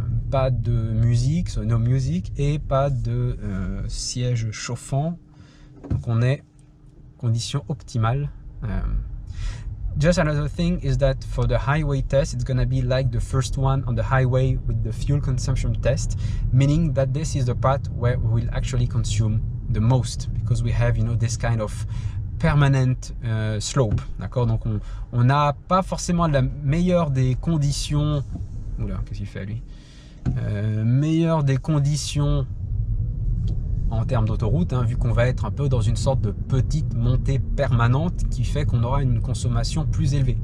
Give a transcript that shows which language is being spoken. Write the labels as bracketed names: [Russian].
[French] Pas de musique, [English] so no music, [French] et pas de siège chauffant. Donc on est condition optimale. [English] Just another thing is that for the highway test, it's going to be like the first one on the highway with the fuel consumption test, meaning that this is the part where we will actually consume the most, because we have, you know, this kind of permanent slope, [French] d'accord. Donc on n'a pas forcément la meilleure des conditions. Oula, qu'est-ce qu'il fait lui? Meilleure des conditions en termes d'autoroute, hein, vu qu'on va être un peu dans une sorte de petite montée permanente qui fait qu'on aura une consommation plus élevée.